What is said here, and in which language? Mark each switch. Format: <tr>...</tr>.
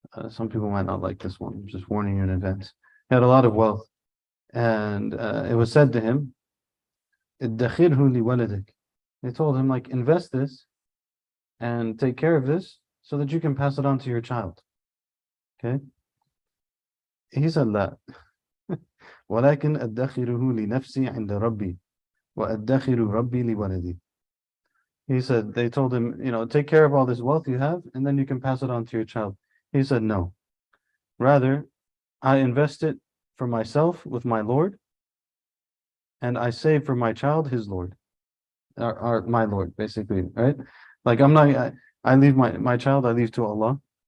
<en>Some people might not like this one. I'm just warning you in advance. He had a lot of wealth. And it was said to him,</en> <ar>ادخره لولدك.</ar> <en>They told him, like, invest this and take care of this so that you can pass it on to your child. Okay? He said, لا.</en> <ar>ولكن أدخره لنفسي عند ربي وأدخر ربي لولدي.</ar> <en>He said, they told him, you know, take care of all this wealth you have and then you can pass it on to your child. He said, no. Rather, I invest it for myself with my Lord, and I save for my child his Lord. Or my Lord, basically, right? Like I leave my child, I leave to Allah.</en>